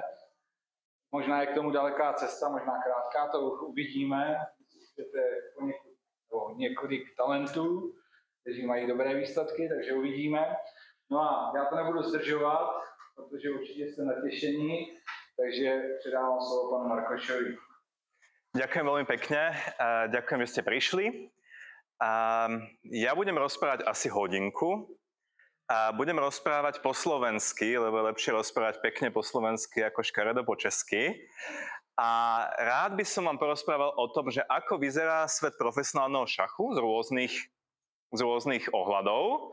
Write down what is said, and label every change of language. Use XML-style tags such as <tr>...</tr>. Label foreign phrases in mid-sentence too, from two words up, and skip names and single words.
<cs>Možná je k tomu daleká cesta, možná krátká, to uvidíme. Můžete několik talentů, kteří mají dobré výsledky, takže uvidíme. No a já to nebudu zdržovat, protože určitě jste natěšení, takže předávám slovo panu Markošovi.</cs> <sk>Ďakujem veľmi pekne, ďakujem, že ste prišli. Ja budem rozprávať asi hodinku. Budem rozprávať po slovensky, lebo je lepšie rozprávať pekne po slovensky ako škaredo po česky. A rád by som vám porozprával o tom, že ako vyzerá svet profesionálneho šachu z rôznych ohľadov.</sk>